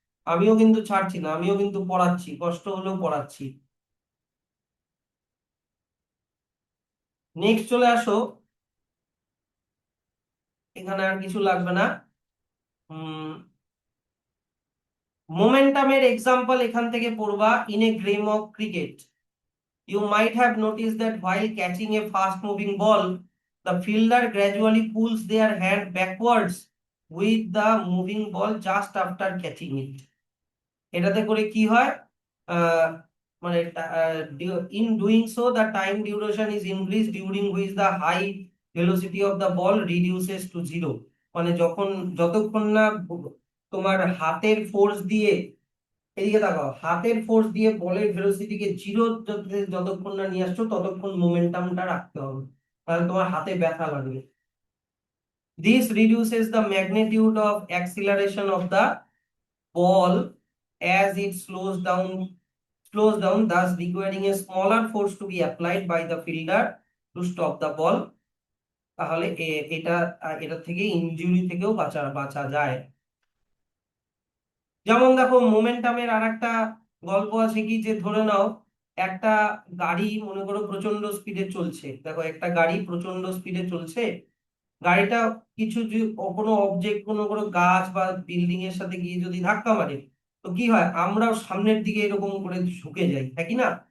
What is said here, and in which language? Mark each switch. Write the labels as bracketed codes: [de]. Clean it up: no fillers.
[bn] আমিও কিন্তু ছাড়ছি না, আমিও কিন্তু পড়াচ্ছি, কষ্ট হলেও পড়াচ্ছি। নেক্সট চলে আসো। এখানে আর কিছু লাগবে না। মোমেন্টামের এক্সাম্পল এখান থেকে পড়বা। [en] In a game of cricket, you might have noticed that while catching a fast moving ball, the fielder gradually pulls their hand backwards with the moving ball just after catching it. [bn] এটাতে করে কি হয়? [en] আহ, মানে in doing so the time duration is increased during which the high velocity of the ball reduces to zero. [bn] মানে যখন, যতক্ষণ না তোমার হাতের ফোর্স দিয়ে এদিকে তাকাও, হাতের ফোর্স দিয়ে বলের ভেলোসিটিকে জিরো যতক্ষণ না নিয়ে আসছো ততক্ষণ মোমেন্টামটা রাখতে হবে, তাহলে তোমার হাতে ব্যথা লাগবে। [en] This reduces the magnitude of acceleration of the ball as it slows down, thus requiring a smaller force to be applied by the fielder to stop the ball. [bn] তাহলে এটা থেকে ইনজুরি থেকেও বাঁচা বাঁচা যায়। যেমন দেখো মোমেন্টামের আর একটা গল্প আছে কি, যে ধরে নাও একটা গাড়ি মনে করো প্রচন্ড স্পিডে চলছে, দেখো একটা গাড়ি প্রচন্ড স্পিডে চলছে, গাড়িটা কিছু কোনো অবজেক্ট কোনো কোনো গাছ বা বিল্ডিং এর সাথে গিয়ে যদি ধাক্কা মারে, তো কি হয়, আমরাও সামনের দিকে এরকম করে ঝুঁকে যাই, হ্যাঁ কি না?